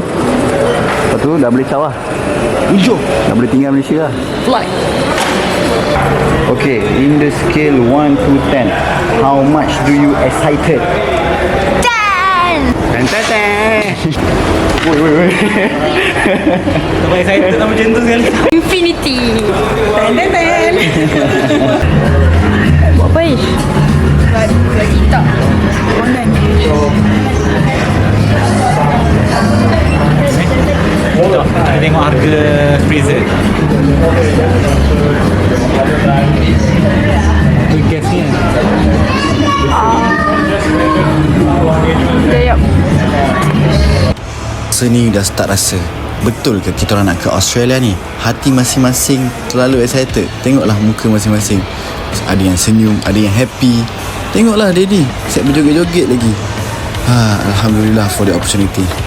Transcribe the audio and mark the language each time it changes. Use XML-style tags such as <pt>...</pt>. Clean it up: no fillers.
<ms>Lepas tu dah boleh caw lah. Hujung. Dah boleh tinggal Malaysia lah.</ms> <en>Flight. Okay, in the scale 1 to 10, how much do you excited? 10!</en> <ms>Woi. Sampai saya tak macam tu sekali.</ms> <en>Infinity!</en> <ms>Buat apa Ish? Lagi tak. Online. Jom, kita tengok harga freezer. Itu gasnya. Sekejap. Seni dah start rasa. Betul ke kita orang nak ke Australia ni? Hati masing-masing terlalu excited. Tengoklah muka masing-masing. Ada yang senyum, ada yang happy. Tengoklah Daddy, siap berjoget-joget lagi.</ms> <en>Alhamdulillah for the opportunity.</en>